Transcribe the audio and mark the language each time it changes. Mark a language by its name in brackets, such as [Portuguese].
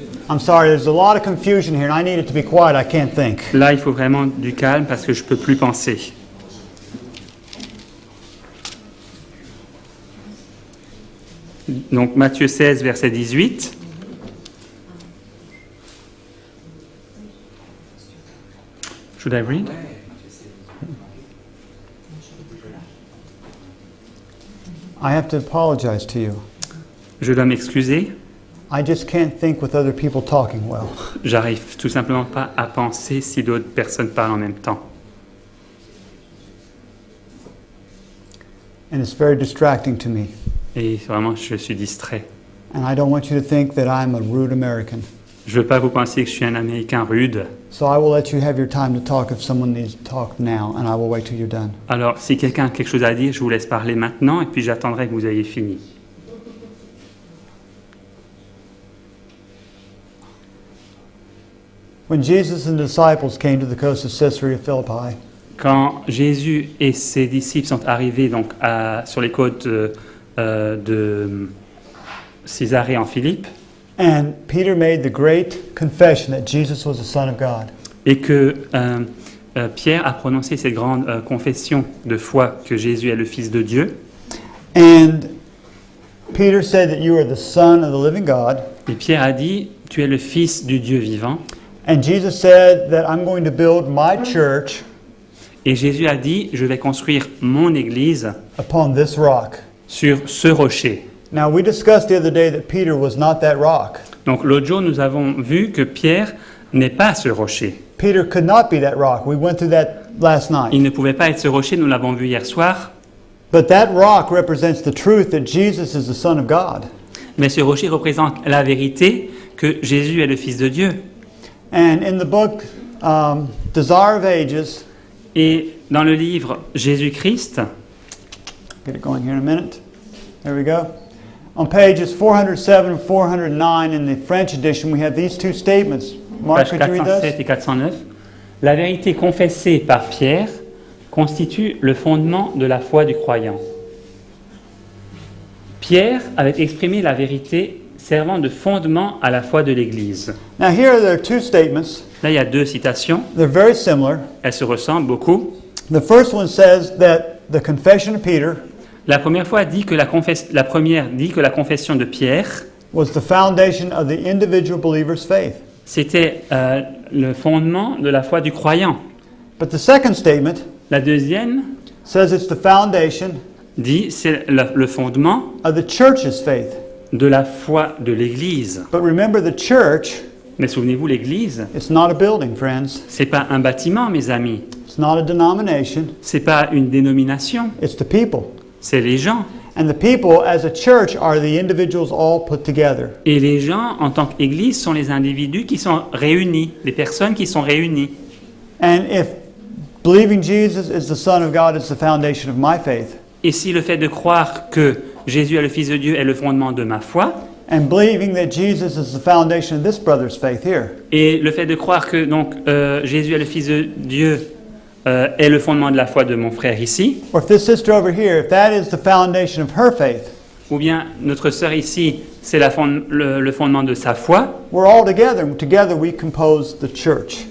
[English] I'm sorry, there's a lot of confusion here, and I need it to be quiet. I can't think. [French] Là, il faut vraiment du calme parce que je peux plus penser. Donc Matthieu 16, verset 18. [English] Should I read? I have to apologize to you. [French] Je dois m'excuser. [English] I just can't think with other people talking well. [French] J'arrive tout simplement pas à penser si d'autres personnes parlent en même temps. [English] And it's very distracting to me. [French] Et vraiment, je suis distrait. [English] And I don't want you to think that I'm a rude American. [French] Je veux pas vous penser que je suis un Américain rude. [English] So I will let you have your time to talk if someone needs to talk now, and I will wait till you're done. [French] Alors, si quelqu'un a quelque chose à dire, je vous laisse parler maintenant et puis j'attendrai que vous ayez fini. [English] When Jesus and the disciples came to the coast of Caesarea Philippi, [French] Quand Jésus et ses disciples sont arrivés donc sur les côtes de Césarée en Philippe, [English] and Peter made the great confession that Jesus was the Son of God. [French] et que Pierre a prononcé cette grande confession de foi que Jésus est le Fils de Dieu, [English] And Peter said that you are the Son of the living God. [French] et Pierre a dit, tu es le Fils du Dieu vivant, [English] And Jesus said that I'm going to build my church [French] et Jésus a dit, je vais construire mon église [English] upon this rock. [French] sur ce rocher. [English] Now, we discussed the other day that Peter was not that rock. [French] Donc l'autre jour, nous avons vu que Pierre n'est pas ce rocher. [English] Peter could not be that rock. We went through that last night. [French] Il ne pouvait pas être ce rocher, nous l'avons vu hier soir. [English] But that rock represents the truth that Jesus is the Son of God. [French] Mais ce rocher représente la vérité que Jésus est le Fils de Dieu. [English] And in the book Desire of Ages, [French] Et dans le livre Jésus-Christ, [English] get it going here in a minute. There we go. On pages 407 and 409 in the French edition, we have these two statements. Mark, [French] pages [English] could you read [French] 407 [English] those? [French] et 409, la vérité confessée par Pierre constitue le fondement de la foi du croyant. Pierre avait exprimé la vérité servant de fondement à la foi de l'Église. [English] Now here there are two statements. [French] Là, il y a deux citations. [English] They're very similar. [French] Elles se ressemblent beaucoup. [English] The first one says that the confession of Peter [French] La première fois dit que la première dit que la confession de Pierre, [English] was the foundation of the individual believer's faith. [French] c'était le fondement de la foi du croyant. [English] But the second statement [French] La deuxième [English] says it's the foundation [French] dit c'est le fondement [English] of the church's faith. [French] de la foi de l'Église. [English] But remember, the church, [French] Mais souvenez-vous, l'Église, [English] it's not a building, friends. [French] c'est pas un bâtiment, mes amis. [English] It's not a denomination. [French] C'est pas une dénomination. [English] It's the people. [French] C'est les gens. [English] And the people, as a church, are the individuals all put together. [French] Et les gens, en tant qu'Église, sont les individus qui sont réunis, les personnes qui sont réunies. [English] And if believing Jesus is the Son of God is the foundation of my faith, [French] Et si le fait de croire que Jésus est le Fils de Dieu est le fondement de ma foi, [English] and believing that Jesus is the foundation of this brother's faith here, [French] et le fait de croire que donc Jésus est le Fils de Dieu est le fondement de la foi de mon frère ici, [English] or if this sister over here, if that is the foundation of her faith, [French] ou bien notre sœur ici, c'est le fondement de sa foi, [English] we're all together, and together we compose the church.